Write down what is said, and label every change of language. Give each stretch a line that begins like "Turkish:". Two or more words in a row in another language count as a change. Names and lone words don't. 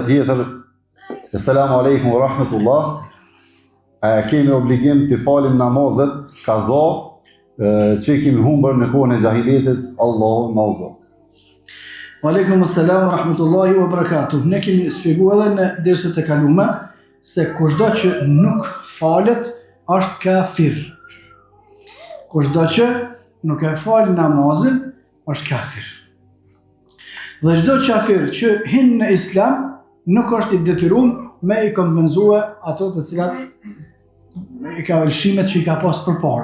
Albanian: tjetër,
Arabic: السلام عليكم ورحمة الله,
Albanian: kemi obligim të falim namazet, kaza, që kemi humbër në kohën e jahiliyetit, Allahu na uzot.
Arabic: وعليكم السلام ورحمة الله وبركاته.
Albanian: Ne kemi shpjeguar edhe në derset e kaluara se kushdo që nuk falet është kafir. Kushdo që nuk e fal namazin është kafir. Dhe çdo kafir që hin në Islam nuk është i detyruar me i kompenzue ato të cilat i ka vlefshimet që i ka pas përpara.